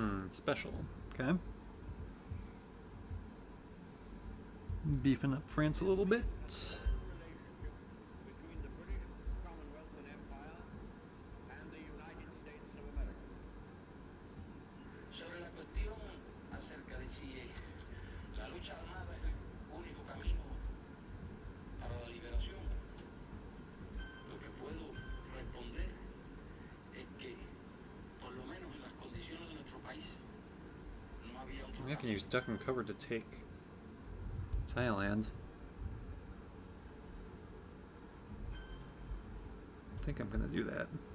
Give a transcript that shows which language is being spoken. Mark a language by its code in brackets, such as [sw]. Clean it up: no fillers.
[en] Special. Okay. Beefing up France a little bit. Between the British Commonwealth and Empire and the United States of America. [es] Sobre la cuestión acerca de si la lucha armada es el único camino para la liberación, lo que puedo responder es que, por lo menos en las condiciones de nuestro país, no había otro [en] I can use duck and cover to take Thailand. I think I'm gonna do that.